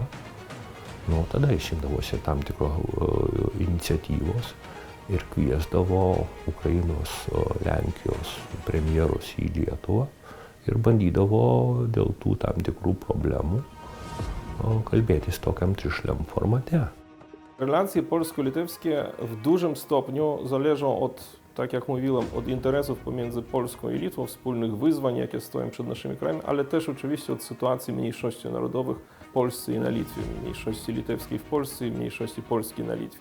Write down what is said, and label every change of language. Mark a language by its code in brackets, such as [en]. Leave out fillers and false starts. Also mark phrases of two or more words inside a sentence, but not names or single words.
[lt] Tada išimdavosi tam tikro iniciatyvos ir kviesdavo Ukrainos, Lenkijos premjerus į Lietuvą ir bandydavo dėl tų tam tikrų problemų kalbėtis tokiam trišliam formate. [pl] Relacje polsko-litewskie w dużym stopniu zależą od, tak jak mówiłem, od interesów pomiędzy Polską i Litwą, wspólnych wyzwań, jakie stoją przed naszymi krajami, ale też oczywiście od sytuacji mniejszości narodowych w Polsce i na Litwie, mniejszości litewskiej w Polsce i mniejszości polskiej na Litwie.